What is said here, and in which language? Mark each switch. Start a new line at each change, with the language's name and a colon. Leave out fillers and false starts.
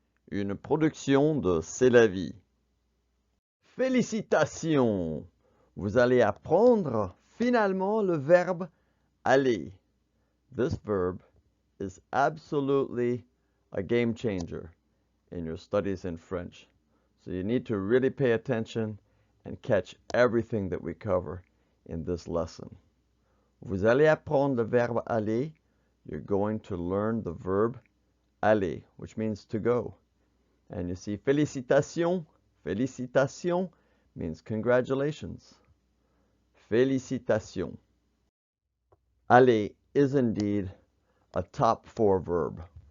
French: Une production de C'est la vie. Félicitations! Vous allez apprendre finalement le verbe aller.
English: This verb is absolutely a game changer in your studies in French. So you need to really pay attention and catch everything that we cover in this lesson.
French: Vous allez apprendre le verbe aller.
English: You're going to learn the verb aller, which means to go. And you see, félicitations, félicitations means congratulations. Félicitations. Aller is indeed a top 4 verb.